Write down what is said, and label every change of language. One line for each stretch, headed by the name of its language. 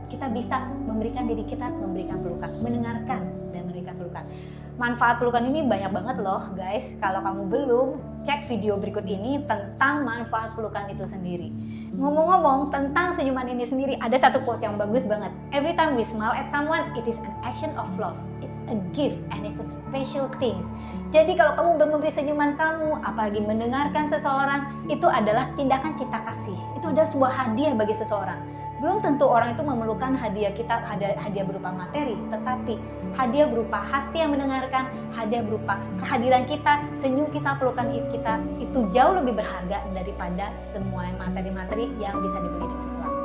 Indonesian: Kita bisa memberikan diri kita, memberikan pelukan, mendengarkan dan memberikan pelukan. Manfaat pelukan ini banyak banget loh guys. Kalau kamu belum, cek video berikut ini tentang manfaat pelukan itu sendiri. Ngomong-ngomong tentang senyuman ini sendiri, ada satu quote yang bagus banget.
English: Every time we smile at someone, it is an action of love. It's a gift and it's a special thing.
Indonesian: Jadi kalau kamu udah memberi senyuman kamu, apalagi mendengarkan seseorang, itu adalah tindakan cinta kasih. Itu adalah sebuah hadiah bagi seseorang. Belum tentu orang itu memerlukan hadiah kita, hadiah berupa materi, tetapi hadiah berupa hati yang mendengarkan, hadiah berupa kehadiran kita, senyum kita, pelukan kita, itu jauh lebih berharga daripada semua materi-materi yang bisa dibeli dengan uang.